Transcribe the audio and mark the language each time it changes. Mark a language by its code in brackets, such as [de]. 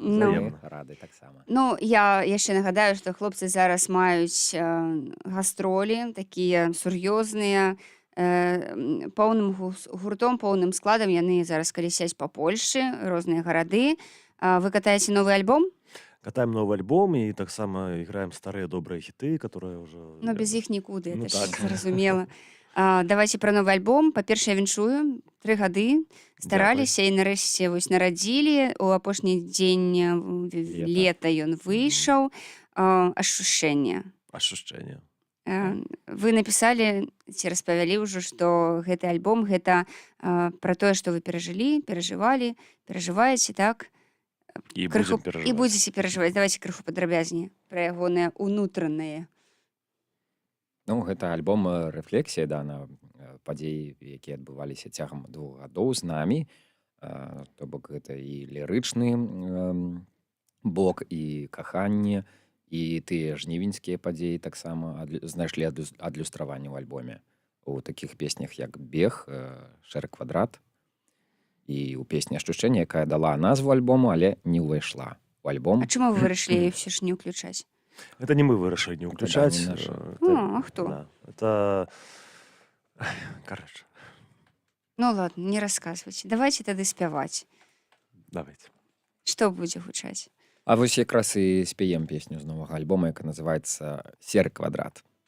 [be] Ну. Взаемна. Рады таксама. Ну, я яшчэ нагадаю, што хлопцы зараз маюць гастролі, такія сур'ёзныя, поўным гуртом, поўным складам яны зараз калясяць па Польшчы, розныя гарады. Вы катаеце новы альбом? [ru] Катаем новый альбом и так само играем старые добрые хиты, которые уже... [be] Но без іх нікуды, Ну, [ru] это ж [be] так. зразумела. Давайте пра новы альбом. Па-першае, віншую. 3 гады стараліся і нарэшце вось нарадзілі. У апошні дзень лета ён выйшаў. Ашушэнне. [ru] Ощущение. [be] Вы напісалі ці распавялі ўжо, што гэты альбом гэта пра тое, што вы перажылі, перажывалі, перажываеце, так? [ru] И будем переживать. [be] І будзеце перажываць. Давайте крыху падрабязней пра ягоныя унутраныя. Ну, гэта альбом рэфлексія, да, на падзеі, якія адбываліся цягам 2 гадоў з намі. То бок гэта і лірычны бок, і каханне, і тыя жнівеньскія падзеі таксама знайшлі адлюстраванне ў альбоме. У такіх песнях, як «Бег», «Шэры квадрат», і ў песні «Ашчушчэнне», якая дала назву альбому, але не ўвайшла ў альбом. А чаму вы вырашылі ўсё ж не ўключаць? [ru] Это не мы [be] вырашили не уключать. [ru] не наши. [be] А хто? [ru] Да, это... Короче, [be] Ну ладно, не расказвайце. Давайте тады спяваць. давайте. Што будзе гучаць? А вось якраз і спяем песню з новага альбома, яка называецца «Серы квадрат».